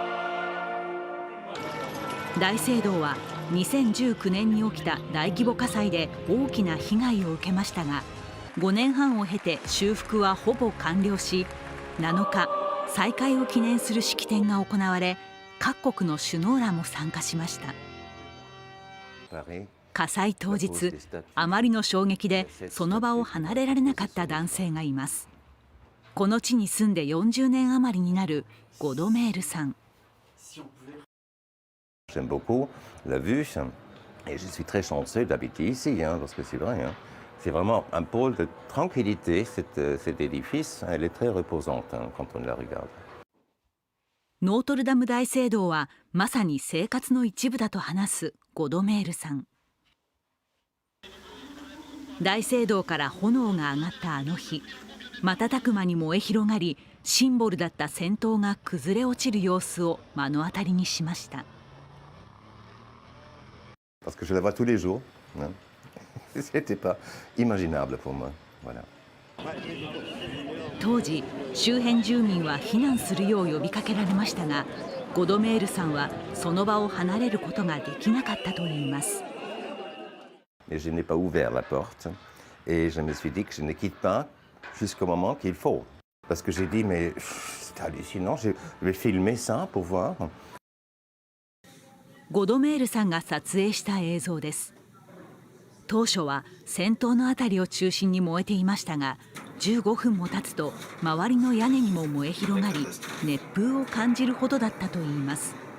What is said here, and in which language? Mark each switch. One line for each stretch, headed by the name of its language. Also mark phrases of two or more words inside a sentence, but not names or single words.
Japanese: 大聖堂は2019年に起きた大規模火災で大きな被害を受けましたが、5年半を経て修復はほぼ完了し、7日、再開を記念する式典が行われ、各国の首脳らも参加しました。火災当日、あまりの衝撃でその場を離れられなかった男性がいます。この地に住んで40年余りになるゴドメールさん。
French: J'aime beaucoup la vue et je suis très chanceux d'habiter ici, parce que c'est vrai, c'est vraiment un pôle de tranquillité, cet édifice, elle est très reposante quand on la regarde.
Japanese: ノートルダム大聖堂はまさに生活の一部だと話すゴドメールさん。大聖堂から炎が上がったあの日、瞬く間に燃え広がり、シンボルだった尖塔が崩れ落ちる様子を目の当たりにしました。
French: Parce que je la vois tous les jours, c'était pas imaginable pour moi, voilà.
Japanese: 当時、周辺住民は避難するよう呼びかけられましたが、ゴドメールさんはその場を離れることができなかったといいます。
French: Et je n'ai pas ouvert la porte et je me suis dit que je ne quitte pas jusqu'au moment qu'il faut. Parce que j'ai dit, mais c'est hallucinant, je vais filmer ça pour voir.
Japanese: ゴドメールさんが撮影した映像です。当初は先頭の辺りを中心に燃えていましたが、15分も経つと周りの屋根にも燃え広がり、熱風を感じるほどだったといいます。